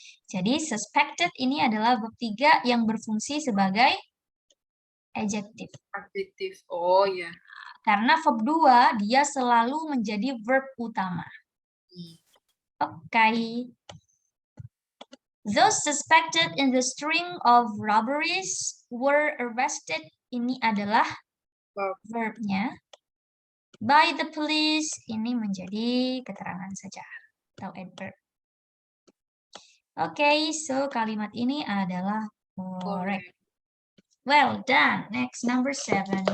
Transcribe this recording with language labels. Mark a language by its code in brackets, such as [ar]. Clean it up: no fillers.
[id] Jadi, suspected ini adalah verb 3 yang berfungsi sebagai adjektif. Adjektif. Oh ya. Karena verb 2 dia selalu menjadi verb utama. Oke. [en] Those suspected in the string of robberies were arrested. [id] Ini adalah verb-nya. [en] By the police, [id] ini menjadi keterangan saja atau adverb. Oke, so kalimat ini adalah correct. [en] Well done. Next, number 7.